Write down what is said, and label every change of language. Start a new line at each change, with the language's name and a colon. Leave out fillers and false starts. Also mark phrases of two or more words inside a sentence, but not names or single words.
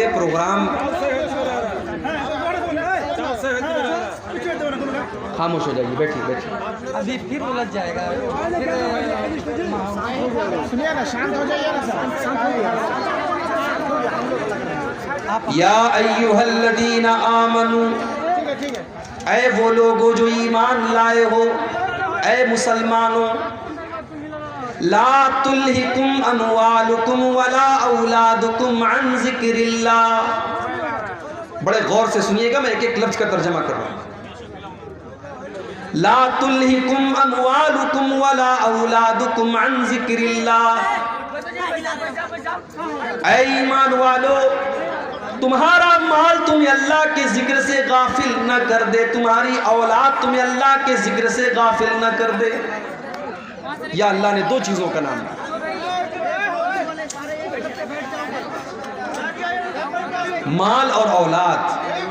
Hindi: प्रोग्राम खामोश हो जाइए, बैठिए बैठिए। अभी फिर उलझ जाएगा, सुनिए ना, शांत हो जाइए ना, शांत हो जाइए।
Arabic: يا أيها الذين آمنوا,
Hindi: ऐ वो लोगो जो ईमान लाए हो, ऐ मुसलमानों,
Arabic: لا تلهكم أموالكم ولا أولادكم عن ذكر الله.
Hindi: बड़े गौर से सुनिएगा, मैं एक एक लफ्ज का तर्जमा कर रहा हूँ।
Arabic: لا تلهكم أموالكم ولا أولادكم عن ذكر الله.
Hindi: ऐ ईमान वालो, तुम्हारा माल तुम्हें अल्लाह के जिक्र से गाफिल न कर दे, तुम्हारी औलाद तुम्हें अल्लाह के जिक्र से गाफिल न कर दे। या अल्लाह ने 2 चीजों का नाम दिया, माल और औलाद।